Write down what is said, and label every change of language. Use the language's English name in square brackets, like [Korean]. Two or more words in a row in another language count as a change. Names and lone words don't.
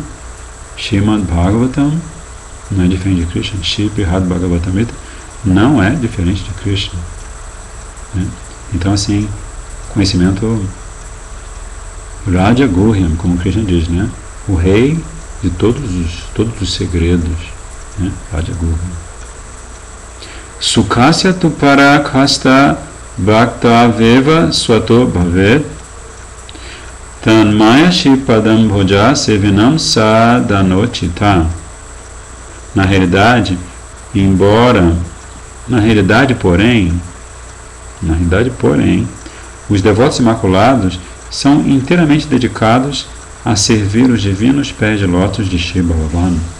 [Portuguese] Shrimad Bhagavatam não é diferente de Krishna, Shri-Brihad Bhagavatamrita não é diferente de Krishna, né? Então assim, conhecimento [Sanskrit] Raja Guhyam, [Portuguese] como Krishna diz, né? O rei de todos os segredos, né? [Sanskrit] Raja Guhyam. Sukhasya tu parakasta bhakta veva swato bhavet tanmaya shipadam bhoja sevinam sadanochita. [Portuguese] Na realidade, porém, os devotos imaculados são inteiramente dedicados a servir os divinos pés de lótus de Shri Bhagavan.